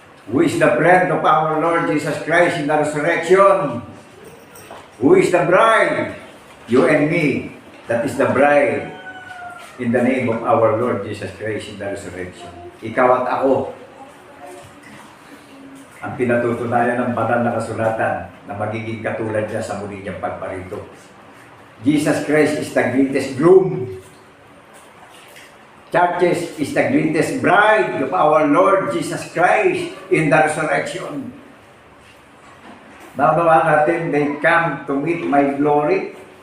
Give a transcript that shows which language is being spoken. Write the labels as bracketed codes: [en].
[en] Who is the friend of our Lord Jesus Christ in the resurrection? Who is the bride? You and me. That is the bride in the name of our Lord Jesus Christ in the resurrection. [tl] Ikaw at ako ang pinatutunayan ng banal na kasulatan na magiging katulad niya sa muli niyang pagparito. [en] Jesus Christ is the greatest groom. Churches is the greatest bride of our Lord Jesus Christ in the resurrection. [tl] Nabawa natin, [en] they come to meet my glory.